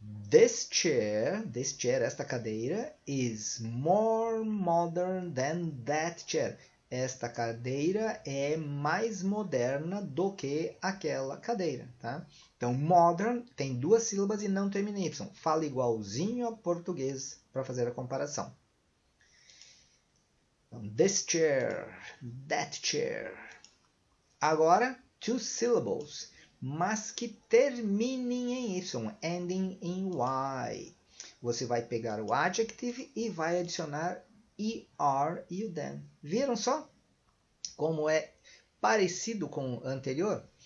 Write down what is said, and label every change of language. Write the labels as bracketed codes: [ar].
[en] This chair, [pt] esta cadeira, [en] is more modern than that chair. [pt] Esta cadeira é mais moderna do que aquela cadeira, tá? Então, modern tem duas sílabas e não termina em Y. Fala igualzinho ao português para fazer a comparação. [en] Então, this chair, that chair. [pt] Agora, [en] two syllables, [pt] mas que terminem em Y, ending em Y. Você vai pegar o adjective e vai adicionar ER e o than. Viram só como é parecido com o anterior?